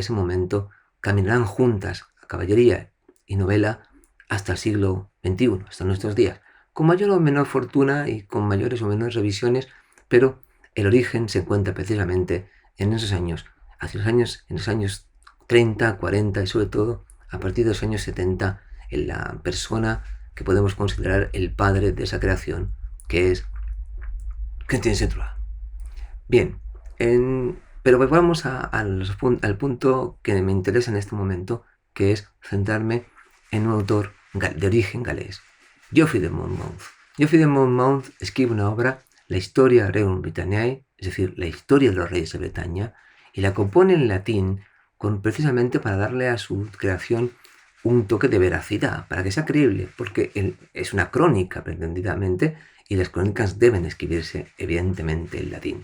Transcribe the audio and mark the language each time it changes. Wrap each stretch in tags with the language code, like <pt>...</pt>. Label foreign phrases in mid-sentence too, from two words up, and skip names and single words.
<es>ese momento caminarán juntas caballería y novela hasta el siglo XXI, hasta nuestros días, con mayor o menor fortuna y con mayores o menores revisiones, pero el origen se encuentra precisamente en esos años, en los años 30, 40 y sobre todo a partir de los años 70 en la persona que podemos considerar el padre de esa creación, que es Quentin Central. Bien, pero vamos al punto que me interesa en este momento, que es centrarme en un autor de origen galés, Geoffrey de Monmouth. Geoffrey de Monmouth escribe una obra, La Historia Rerum Britanniae, es decir, la historia de los reyes de Bretaña, y la compone en latín precisamente para darle a su creación un toque de veracidad, para que sea creíble, porque es una crónica pretendidamente, y las crónicas deben escribirse evidentemente en latín.</es>